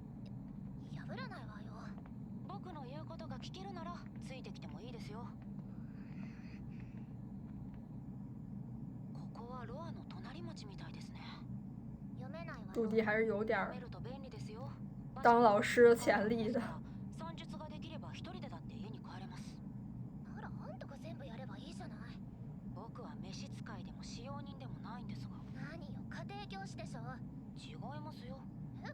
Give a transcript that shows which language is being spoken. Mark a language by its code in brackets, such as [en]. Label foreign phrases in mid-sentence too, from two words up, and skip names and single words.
[ja] 破らないわよ。僕の言うことが聞けるならついてきてもいいですよ。ここはロアの隣町みたいですね。読めないわよ。 [zh] 杜迪还是有点当老师的潜力的。 [ja] 算術ができれば一人でだって家に帰れます。ならあんたが全部やればいいじゃない。僕は召使いでも使用人でもないんですが。何よ、家庭教師でしょ。違いますよ。え？